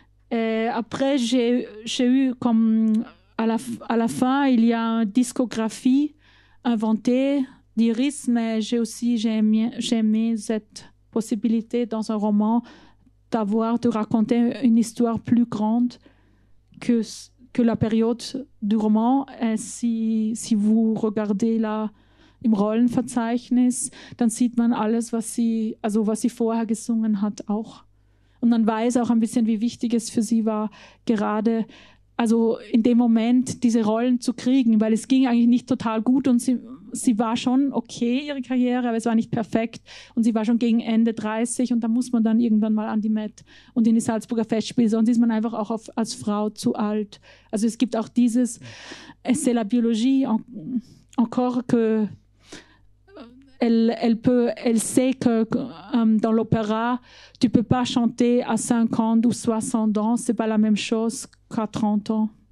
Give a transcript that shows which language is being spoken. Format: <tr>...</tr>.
<fr>Et après, j'ai eu comme à la fin, il y a une discographie inventée d'Iris, mais j'ai aimé cette possibilité dans un roman de raconter une histoire plus grande que la période du Roman. Si vous regardez</fr> <de>im Rollenverzeichnis, dann sieht man alles, was sie vorher gesungen hat, auch. Und man weiß auch ein bisschen, wie wichtig es für sie war, gerade in dem Moment diese Rollen zu kriegen, weil es ging eigentlich nicht total gut und sie war schon okay, ihre Karriere, aber es war nicht perfekt und sie war schon gegen Ende 30 und da muss man dann irgendwann mal an die Met und in die Salzburger Festspiele, sonst ist man einfach auch als Frau zu alt. Also es gibt auch dieses,</de> <fr>c'est la biologie encore que elle sait que dans l'opéra, tu peux pas chanter à 50 ou 60 ans, c'est pas la même chose qu'à 30 ans.</fr>